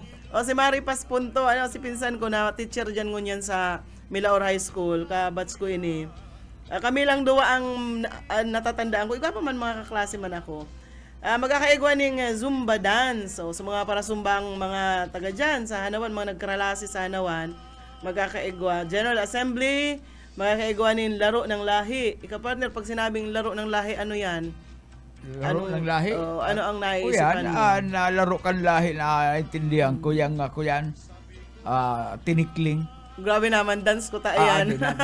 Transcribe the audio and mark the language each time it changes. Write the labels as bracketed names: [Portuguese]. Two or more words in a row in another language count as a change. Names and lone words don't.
[Bikol] O si Maripas Punto, si pinsan ko na teacher dyan ngunyan sa Milaor High School, kabats ko ini. Kami lang duwa ang natatandaan ko. Ikaw pa man mga kaklase man ako. Magkakaigwa ng [English] Zumba dance. [Bikol] So, sa mga parasumbang mga taga dyan sa Hanawan, mga nagkaralasi sa Hanawan, magkakaigwa. [English] General Assembly, [Filipino] magkakaigwa ng laro ng lahi. [Bikol] Ikaw partner, pag sinabing laro ng lahi, ano yan? [Filipino] Laro ng lahi? Ano ang naisipan mo? [Bikol] Nalaro kan lahi na intindihan ko yan. Tinikling. [Filipino] Grabe naman, dance ko yan.